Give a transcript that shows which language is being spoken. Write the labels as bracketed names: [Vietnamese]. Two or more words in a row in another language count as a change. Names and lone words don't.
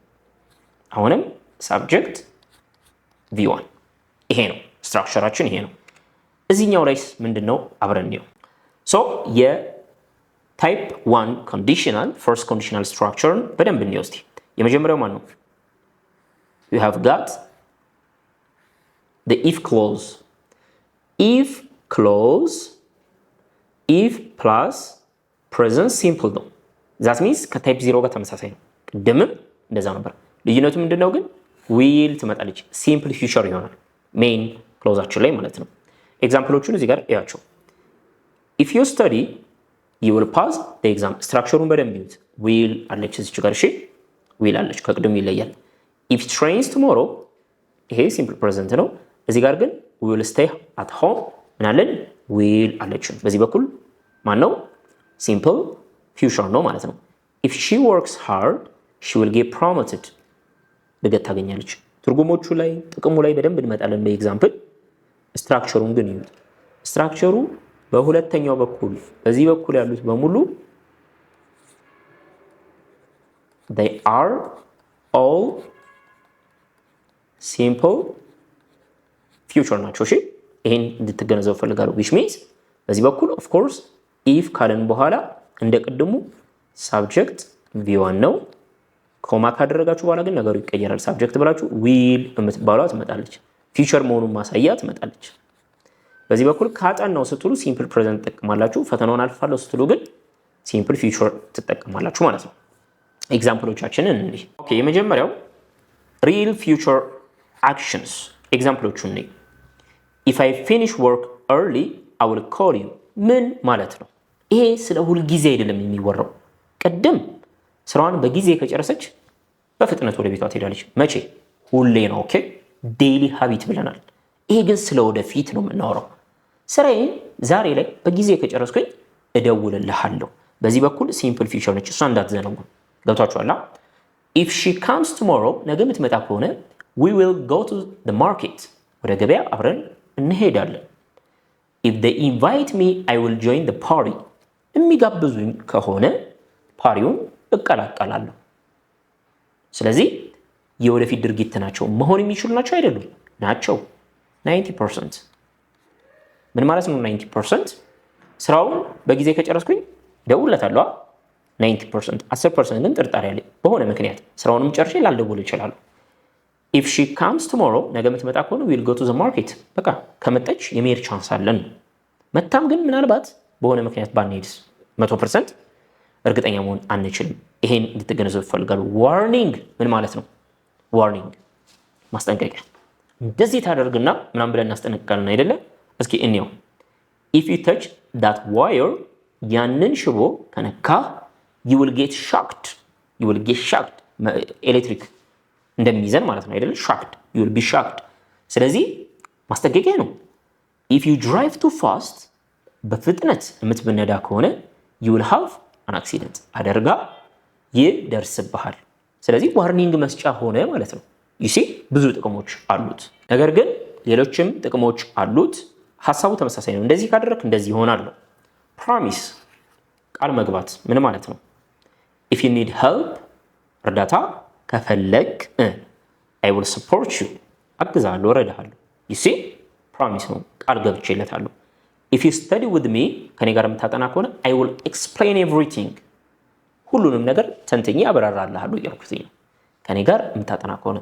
[Amharic] አሁንም [English] subject V1። [Amharic] ይሄ ነው ስትራክቸራችን፣ ይሄ ነው። እዚህኛው ላይስ ምንድነው? አብረን ነው። ሶ የታይፕ 1 [English] conditional first conditional [Amharic] ስትራክቸርን በደንብ እንወስድ። የመጀመሪያው ማን ነው? [English] you have got the if clause. if clause if plus present simple [Amharic] ነው። [English] that means [Amharic] ከታይፕ 0 ጋር ተመሳሳይ ነው። ቅድምም እንደዛ ነበር። ልዩነቱ ምንድነው ግን? will ትመጣለች፣ [English] simple future [Amharic] ይሆናል ሜን ክሎዛችን ላይ ማለት ነው። ኤግዛምፕሎቹን እዚህ ጋር እያቸው። [English] if you study you will pass the exam። [Amharic] ስትራክቸሩን በደንብ ይዩት። will አለች እዚች ጋር። እሺ will አለች፣ ከቅድም ይለያል። [English] if it rains tomorrow [Amharic] ይሄ [English] simple present [Amharic] ነው። እዚህ ጋር ግን [English] we will stay at home [Amharic] ምናለን will አለችን። በዚህ በኩል ማን ነው [English] simple future [Amharic] ነው ማለት ነው። [English] if she works hard she will get promoted [Amharic] እድገት ታገኛለች። ትርጉሞቹ ላይ ጥቅሙ ላይ በደንብ እንመጣለን በኤግዛምፕል። ስትራክቸሩን ግን ይዩት። ስትራክቸሩ በሁለተኛው በኩል በዚህ በኩል ያሉት በሙሉ [English] they are all simple future [Amharic] ናቸው። እሺ ይሄን እንድትገነዘቡ ፈልጋለሁ። [English] which means [Amharic] በዚህ በኩል [English] of course if [Amharic] ካለን በኋላ እንደ ቅድሙ [English] subject v1 [Amharic] ነው። ኮማ ካደረጋችሁ በኋላ ግን ነገሩ ይቀየራል። subject ብላችሁ will የምትባለው ትመጣለች። future መሆኑን ማሳያ ትመጣለች። በዚህ በኩል ካጠናው ስትሉ [English] simple present [Amharic] ትጠቀማላችሁ። ፈተናውን አልፋለሁ ስትሉ ግን [English] simple future [Amharic] ትጠቀማላችሁ ማለት ነው። ኤግዛምፕሎቻችንን እንይ። ኦኬ የመጀመሪያው [English] real future actions [Amharic] ኤግዛምፕሎቹን እንይ። [English] if I finish work early I will call you [Amharic] ምን ማለት ነው? ይሄ ስለ ሁል ጊዜ አይደለም የሚወራው። ቅድም ስራዋን በጊዜ ከጨረሰች በፍጥነት ወደ ቤቷ ትሄዳለች። መቼ? ሁሌ ነው። ኦኬ [English] daily habit [Amharic] ብለናል። ይሄ ግን ስለ ወደፊት ነው የምናወራው። ስራዬን ዛሬ ላይ በጊዜ ከጨረስኩኝ እደውልልሃለሁ። በዚህ በኩል [English] simple future [Amharic] ነች፣ እሷ እንዳትዘነጉ። ገብቷችኋል? [English] if she comes tomorrow [Amharic] ነገ የምትመጣ ከሆነ [English] we will go to the market [Amharic] ወደ ገበያ አብረን እንሄዳለን። [English] if they invite me I will join the party [Amharic] የሚጋብዙኝ ከሆነ ፓሪውን እቀላቀላለሁ። ስለዚህ የወደፊት ድርጊት ናቸው። መሆን የሚችሉ ናቸው አይደሉም? ናቸው። 90% ምን ማለት ነው? 90% ስራውን በጊዜ ከጨረስኩኝ እደውልለታለሁ። 90% 10% ግን ጥርጣሬ አለ። በሆነ ምክንያት ስራውንም ጨርሼ ላልደውል እችላለሁ። [English] if she comes tomorrow [Amharic] ነገ የምትመጣ ከሆነ [English] we'll go to the market [Amharic] በቃ ከመጣች የመሄድ ቻንስ አለን። መታም ግን ምናልባት በሆነ ምክንያት ባንሄድስ 100% እርግጠኛ መሆን አንችልም። ይሄን እንድትገነዘቡ እፈልጋለሁ። ዋርኒንግ ምን ማለት ነው? ዋርኒንግ ማስጠንቀቂያ። እንደዚህ ታደርግና ምናምን ብለን እናስጠነቅቃለን አይደለ? እስኪ እንየው። [English] if you touch that wire [Amharic] ያንን ሽቦ ከነካ [English] you will get shocked [Amharic] ኤሌክትሪክ እንደሚይዘን ማለት ነው አይደለ? [English] shocked you will be shocked። [Amharic] ስለዚህ ማስጠንቀቂያ ነው። [English] if you drive too fast [Amharic] በፍጥነት የምትነዳ ከሆነ [English] you will have an accident [Amharic] አደጋ ይደርስብሃል። ስለዚህ ዋርኒንግ መስጫ ሆነ ማለት ነው። [English] you see [Amharic] ብዙ ጥቅሞች አሉት። ነገር ግን ሌሎችም ጥቅሞች አሉት። ሐሳቡ ተመሳሳይ ነው። እንደዚህ ካደረክ እንደዚህ ይሆናል። ፕሮሚስ ቃል መግባት ምን ማለት ነው? [English] if you need help [Amharic] እርዳታ ከፈለክ [English] I will support you [Amharic] አግዛለሁ፣ እረዳሃለሁ። [English] you see [Amharic] ፕሮሚስ ነው፣ ቃል ገብቼለታለሁ። [English] if you study with me [Amharic] ከኔ ጋር የምታጠና ከሆነ [English] I will explain everything [Amharic] ሁሉንም ነገር ተንትኜ አብራራልሃለሁ እያልኩት ነው ከኔ ጋር የምታጠና ከሆነ።